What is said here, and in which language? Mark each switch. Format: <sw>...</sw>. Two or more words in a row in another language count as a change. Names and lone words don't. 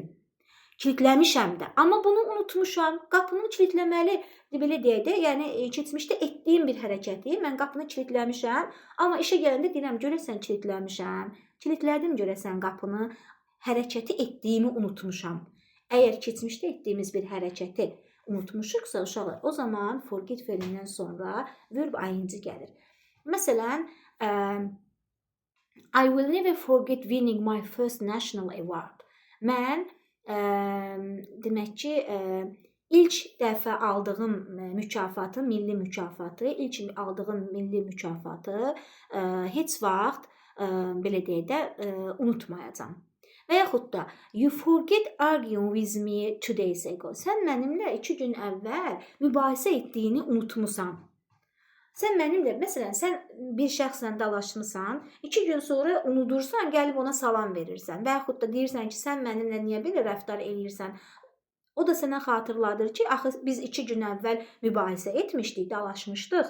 <az>Kilitləmişəm də, amma bunu unutmuşam, qapını kilitləməli, belə deyək də, yəni keçmişdə etdiyim bir hərəkəti, mən qapını kilitləmişəm, amma işə gələndə deyirəm, görəsən kilitləmişəm, kilitlədim görəsən qapını, hərəkəti etdiyimi unutmuşam. Əgər keçmişdə etdiyimiz bir hərəkəti unutmuşuqsa uşaqlar, o zaman forget fe'lindən sonra</az> <en>verb ing</en> <az>gəlir. Məsələn,</az> <en>I will never forget winning my first national award.</en> <az>Mən demək ki, ilk dəfə aldığım mükafatı, milli mükafatı, ilk aldığım milli mükafatı heç vaxt belə deyək də unutmayacam. Və yaxud da</az> <en>you forget arguing with me 2 days ago.</en> <az>Sən mənimlə 2 gün əvvəl mübahisə etdiyini unutmusan. Sən mənimlə, məsələn, sən bir şəxslə dalaşmısan, 2 gün sonra unudursan, gəlib ona salam verirsən. Və yaxud da deyirsən ki, sən mənimlə niyə belə rəftar eləyirsən? O da sənə xatırladır ki, axı biz 2 gün əvvəl mübahisə etmişdik, dalaşmışdıq.</az>